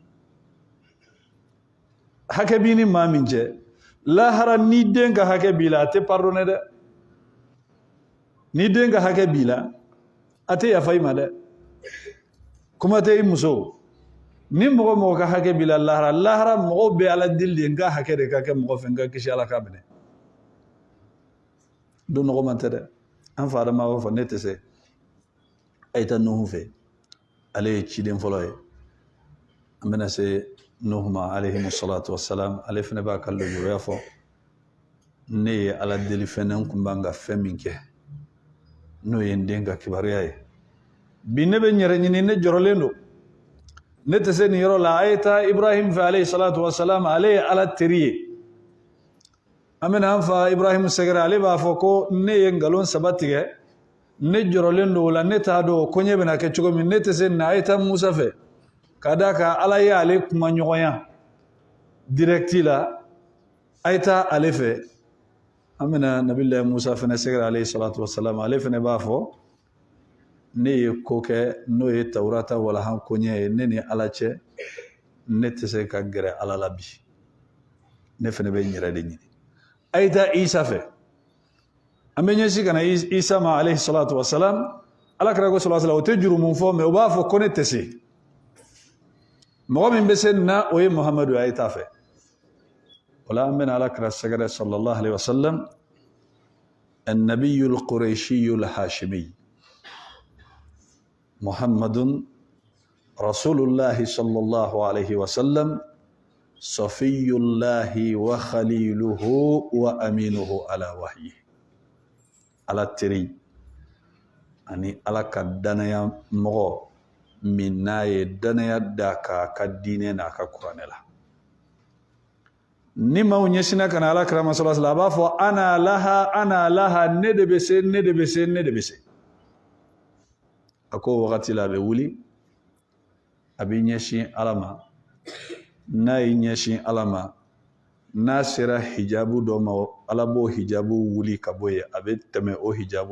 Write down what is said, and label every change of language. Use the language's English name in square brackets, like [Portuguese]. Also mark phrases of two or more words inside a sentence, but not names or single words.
[Bambara] hakɛ b'i ni maa min cɛ lahara ni den ka hakɛ b'i la a tɛ pardonner dɛ ni den ka hakɛ b'i la a tɛ yafa i ma dɛ kuma tɛ i muso ni mɔgɔ mɔgɔ ka hakɛ b'i la lahara mɔgɔw bɛ ala deli de n ka hakɛ de ka kɛ mɔgɔ fɛ n ka kisi ala ka minɛ don nɔgɔman tɛ dɛ an fa Adama b'a fɔ ne tɛ se a ye taa Nuhu fɛ ale ye ciden fɔlɔ ye an bɛna se Nuhu ma [Arabic] عليه الصلاة والسلام [Bambara] ale fana b'a ka lojuraya fɔ ne ye ala deli fɛn na n kun b'an ka fɛn min kɛ n'o ye n den ka kibaruya ye bi ne bɛ n yɛrɛ ɲini ne jɔrɔlen don ne tɛ se nin yɔrɔ la a ye taa Ibrahim fɛ [Arabic] عليه الصلاة والسلام [Bambara] ale ye ala teri ye an bɛna an fa Ibrahim sɛgɛrɛ ale b'a fɔ ko ne ye nkalon saba tigɛ ne jɔrɔlen don o la ne t'a dɔn ko ɲɛ bɛna kɛ cogo min ne tɛ se nin na a ye taa Musa fɛ ka d'a kan ala ye ale kuma ɲɔgɔnya directi la a ye taa ale fɛ an bɛna Nabilahi Musa fana sɛgɛrɛ [Arabic] عليه الصلاة والسلام [Bambara] ale fana b'a fɔ ne ye ko kɛ n'o ye Tawurata walahan koɲɛ ye ne ni ala cɛ ne tɛ se ka gɛrɛ ala la bi ne fana bɛ n yɛrɛ de ɲini a ye taa Isa fɛ an bɛ ɲɛsin ka na Isa ma [Arabic] عليه الصلاة والسلام [Bambara] alakira ko [Arabic] صلى الله عليه وسلم [Bambara] o tɛ juru mun fɔ mais o b'a fɔ ko ne tɛ se mɔgɔ min bɛ se nin na o ye Muhamadu a ye taa fɛ o la an bɛna alakira sɛgɛrɛ [Arabic] صلى الله عليه وسلم النبي القرشي الهاشمي محمد رسول الله صلى الله عليه وسلم صفي الله وخليله وأمينه على الوحي [Bambara] ala teri ani ala ka danaya mɔgɔ min n'a ye danaya da ka diinɛ n'a ka kuranɛ la ni maaw ɲɛsina ka na ala kirama [Arabic] صلى الله عليه وسلم [Bambara] a b'a fɔ [Arabic] أنا لها [Bambara] ne de bɛ se ne de bɛ se ne de bɛ se a ko wagati la a bɛ wuli a bɛ ɲɛsin ala ma n'a ye ɲɛsin ala ma n'a sera hijabu dɔ ma ala b'o hijabu wuli ka bɔ yen a bɛ tɛmɛ o hijabu